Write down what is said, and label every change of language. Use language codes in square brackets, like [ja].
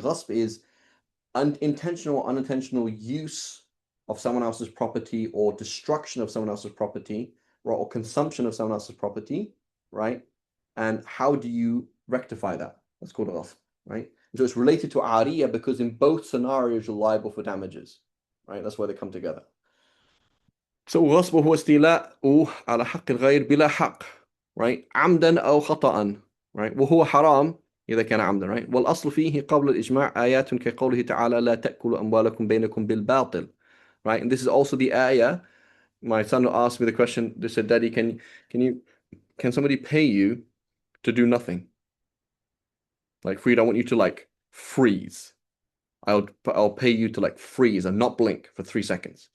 [en] Ghasb is unintentional or unintentional use of someone else's property or destruction of someone else's property, right, or consumption of someone else's property, right? And how do you rectify that? That's called a ghasb, right? So it's related to ariya because in both scenarios you're liable for damages, right? That's why they come together. So [ar] غصب هو استيلاء على حق الغير بلا حق, [en] right? [ar] عمدا أو خطأ, [en] right? [ar] وهو حرام إذا كان عمدا, right? والأصل فيه قبل الإجماع آيات كقوله تعالى لا تأكلوا أموالكم بينكم بالباطل, [en] right? And this is also the ayah. My son asked me the question. They said, Daddy, can somebody pay you to do nothing? Like, Freed, I want you to like freeze. I'll pay you to like freeze and not blink for 3 seconds.